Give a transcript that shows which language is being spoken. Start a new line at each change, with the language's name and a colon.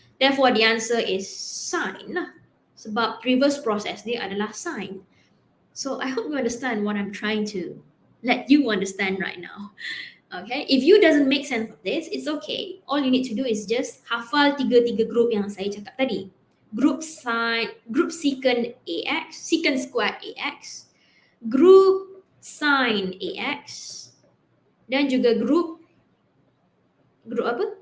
English: Therefore the answer is sine lah.
Malay: Sebab reverse process dia adalah sine.
English: So I hope you understand what I'm trying to let you understand right now. Okay, if you doesn't make sense of this, it's okay. All you need to do is just
Malay: hafal 3 group yang saya cakap tadi. Group secant ax, secant squared ax, group sine ax, dan juga group apa?